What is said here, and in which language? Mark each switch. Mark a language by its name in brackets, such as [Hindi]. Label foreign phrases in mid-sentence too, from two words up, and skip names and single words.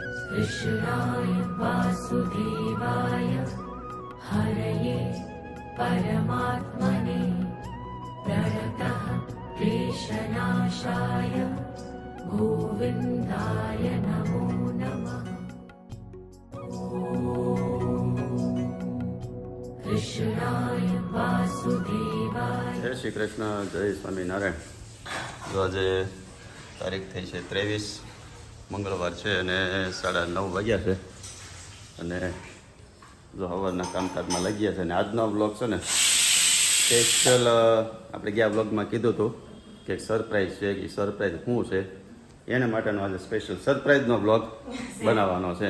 [Sanskrit] कृष्णाय वासुदेवाय हरये परमात्मने प्रणतः क्लेशनाशाय गोविन्दाय नमो नमः। कृष्णाय वासुदेवाय। [Hindi] जय श्री कृष्ण, जय स्वामीनारायण। [Gujarati] જો આજ તારીખ થઈ છે 23 મંગળવાર છે અને 9:30 વાગ્યા છે અને જો હવારના કામકાજમાં લાગ્યા છે અને આજનો બ્લોગ છે ને સ્પેશિયલ આપણે ગયા બ્લોગમાં કીધું હતું કે એક સરપ્રાઈઝ છે કે સરપ્રાઈઝ શું છે એના માટેનો આજે સ્પેશિયલ સરપ્રાઈઝનો બ્લોગ બનાવવાનો છે